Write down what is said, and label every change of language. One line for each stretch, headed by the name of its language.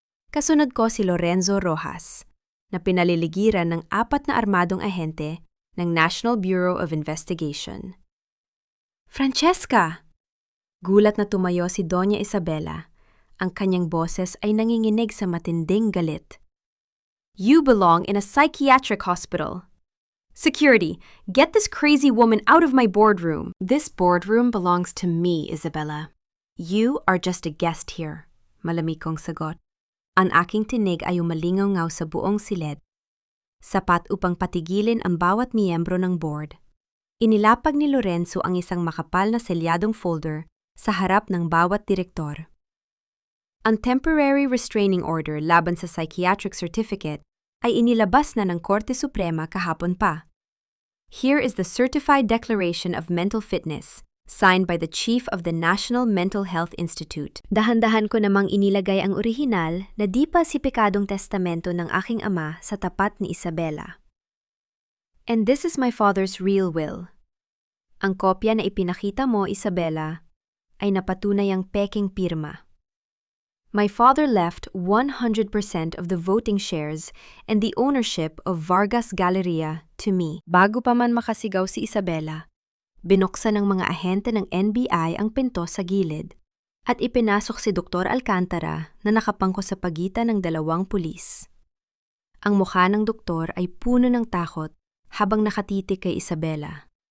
Filipino: Kasunod ko si Lorenzo Rojas, na pinaliligiran ng 4 na armadong ahente ng National Bureau of Investigation. Francesca! Gulat na tumayo si Doña Isabela. Ang kanyang boses ay nanginginig sa matinding galit.
English: You belong in a psychiatric hospital. Security, get this crazy woman out of my boardroom. This boardroom belongs to me, Isabela. You are just a guest here,
Filipino: malamig kong sagot. Ang aking tinig ay umalingaw-ngaw sa buong silid. Sapat upang patigilin ang bawat miyembro ng board. Inilapag ni Lorenzo ang isang makapal na selyadong folder sa harap ng bawat direktor. Ang temporary restraining order laban sa psychiatric certificate ay inilabas na ng Korte Suprema kahapon pa.
English: Here is the Certified Declaration of Mental Fitness, signed by the Chief of the National Mental Health Institute.
Filipino: Dahan-dahan ko namang inilagay ang orihinal na di pasipikadong testamento ng aking ama sa tapat ni Isabela.
English: And this is my father's real will.
Filipino: Ang kopya na ipinakita mo, Isabela, ay napatunay ang peking pirma.
English: My father left 100% of the voting shares and the ownership of Vargas Galleria to me.
Filipino: Bago pa man makasigaw si Isabela, binuksan ng mga ahente ng NBI ang pinto sa gilid at ipinasok si Dr. Alcantara na nakapangko sa pagitan ng 2 pulis. Ang mukha ng doktor ay puno ng takot habang nakatitig kay Isabela.